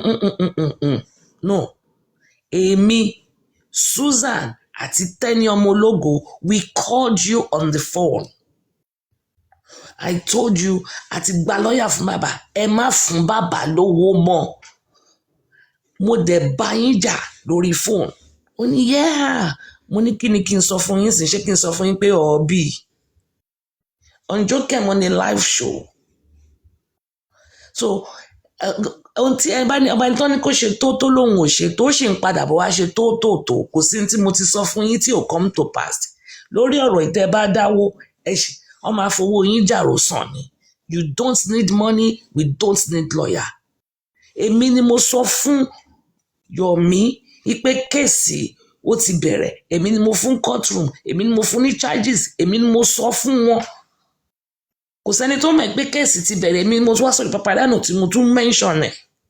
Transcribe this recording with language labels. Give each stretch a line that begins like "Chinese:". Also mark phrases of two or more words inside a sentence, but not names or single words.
English: No. Amy, Susan,
Yoruba: àti Tẹ́ni Ọmọlógo,
English: we called you on the phone. I told you,
Yoruba: àti gba lọ́yà fún bàbá, ẹ má fún bàbá lówó mọ́. Mo dẹ̀ bá yín jà lórí phone. Ó ní, yeah. Mo ní kí ni kí n sọ fún yín sí, ṣé kí n sọ fún yín pé ọ̀ọ́bì.
English: On Jokem on a live show. So,
Yoruba: ohun tí ẹ bá ní ọba tó ní kó ṣe tó lóhun ò ṣe tó ṣì ń padà bọ̀ wá ṣe tó kò sí tí mo ti sọ fún yín tí ò
English: come to pass
Yoruba: lórí ọ̀rọ̀ ìtẹ́ bá dáwó wọ́n máa fowó yín jàrò sàn ni.
English: You don't need money, we don't need lawyer.
Yoruba: Èmi ni mo sọ fún Yomi ipe kéèsì ó ti bẹ̀rẹ̀, èmi ni mo fún courtroom, èmi ni mo fún ní charges, èmi ni mo sọ fún wọn. Kò sẹ́ni tó mọ̀ pé kéèsì ti bẹ̀rẹ̀, èmi ni mo tún wá sọ̀rọ̀ Papariano tí mo tún mention ẹ̀.